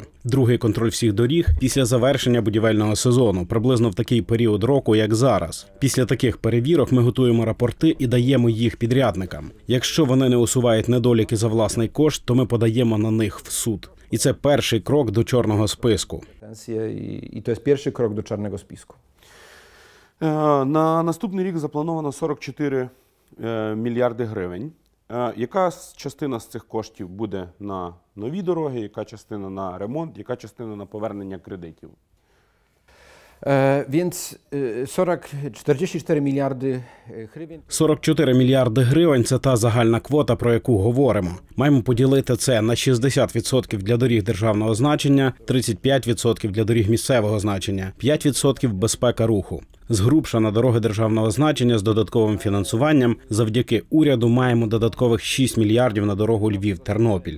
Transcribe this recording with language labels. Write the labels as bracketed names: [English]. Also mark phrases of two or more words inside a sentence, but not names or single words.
[Ukrainian] Другий контроль всіх доріг після завершення будівельного сезону, приблизно в такий період року, як зараз. Після таких перевірок ми готуємо рапорти і даємо їх підрядникам. Якщо вони не усувають недоліки за власний кошт, то ми подаємо на них в суд. І це перший крок до чорного списку. [Polish] І to jest pierwszy krok do czarnego spisku. [Ukrainian] На наступний рік заплановано 44 мільярди гривень. Яка частина з цих коштів буде на нові дороги, яка частина на ремонт, яка частина на повернення кредитів? [Polish] Więc 44 miliardy гривень. [Ukrainian] 44 мільярди гривень – це та загальна квота, про яку говоримо. Маємо поділити це на 60% для доріг державного значення, 35% для доріг місцевого значення, 5% – безпека руху. Згрубша на дороги державного значення з додатковим фінансуванням, завдяки уряду маємо додаткових 6 мільярдів на дорогу Львів-Тернопіль.